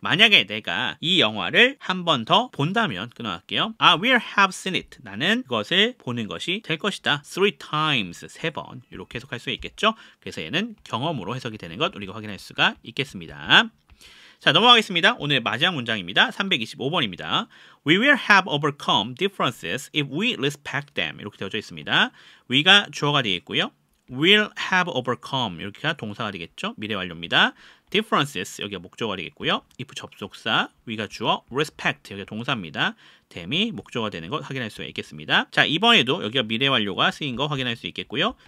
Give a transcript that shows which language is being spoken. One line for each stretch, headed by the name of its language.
Korean: 만약에 내가 이 영화를 한 번 더 본다면 끊어갈게요.
English: I will have seen it.
Korean: 나는 그것을 보는 것이 될 것이다.
English: 3 times,
Korean: 3번. 이렇게 해석할 수 있겠죠. 그래서 얘는 경험으로 해석이 되는 것 우리가 확인할 수가 있겠습니다. 자, 넘어가겠습니다. 오늘 마지막 문장입니다. 325번입니다.
English: We will have overcome differences if we respect them.
Korean: 이렇게 되어져 있습니다. we가 주어가 되겠고요.
English: will have overcome
Korean: 이렇게가 동사가 되겠죠. 미래 완료입니다. differences 여기가 목적어가 되겠고요. if 접속사, we가 주어, respect 여기가 동사입니다. them이 목적어가 되는 것 확인할 수가 있겠습니다. 자, 이번에도 여기가 미래 완료가 쓰인 거 확인할 수 있겠고요.